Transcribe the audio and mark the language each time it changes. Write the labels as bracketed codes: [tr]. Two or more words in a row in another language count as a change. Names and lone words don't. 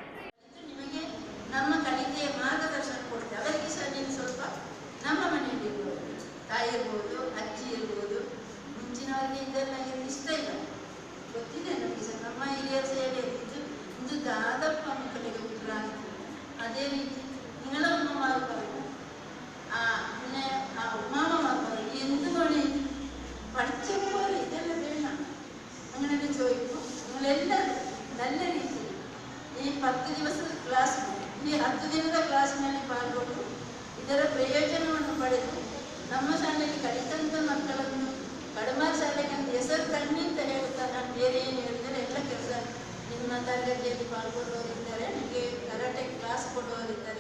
[kn] ನಮ್ಮ ಕಲಿಕೆಯ ಮಾರ್ಗದರ್ಶನ ಕೊಡ್ತೇವೆ. ಅವರಿಗೆ ಸಹ ನೀನು ಸ್ವಲ್ಪ ನಮ್ಮ ಮನೆಯಲ್ಲಿ ಇರ್ಬೋದು, ತಾಯಿ ಇರ್ಬೋದು, ಅಜ್ಜಿ ಇರ್ಬೋದು, ಮುಂಚಿನವರಿಗೆ ಇದೆಲ್ಲ ಇಷ್ಟ ಇಲ್ಲ, ಗೊತ್ತಿದೆ ನಮಗೆ ಸಹ. ನಮ್ಮ ಹಿರಿಯರು ಸೇರಿ ಇದು ದಾದಪ್ಪ ಮಕ್ಕಳಿಗೆ ಉತ್ತರ ಆಗ್ತದೆ. ಅದೇ ರೀತಿ [ml] നിങ്ങളൊന്നും മാറുന്നു പിന്നെ ഉമ്മാമ മാറുന്നു എന്തുകൊണ്ട് പഠിച്ചപ്പോൾ ഇതെല്ലാം വേണം അങ്ങനെയൊക്കെ ചോദിക്കും. നിങ്ങളെല്ലാവരും നല്ല രീതിയിൽ ഈ 10 ദിവസದ [kn] ಕ್ಲಾಸ್, ಈ 10 ದಿನದ ಕ್ಲಾಸ್ನಲ್ಲಿ ಪಾಲ್ಗೊಂಡು ಇದರ ಪ್ರಯೋಜನವನ್ನು ಪಡೆದು ನಮ್ಮ ಶಾಲೆಯಲ್ಲಿ ಕಲಿತಂಥ ಮಕ್ಕಳನ್ನು ಕಡಮಾರ್ ಶಾಲೆಗೆ ಹೆಸರು ತನ್ನಿ ಅಂತ ಹೇಳ್ತಾ ನಾನು ಬೇರೆ ಏನು ಹೇಳಿದರೆ ಎಲ್ಲ ಕೆಲಸ ನಿಮ್ಮ ತರಗತಿಯಲ್ಲಿ ಪಾಲ್ಗೊಳ್ಳುವವರಿದ್ದಾರೆ, ನಿಮಗೆ [en] karate class [kn] ಕೊಡುವವರಿದ್ದಾರೆ.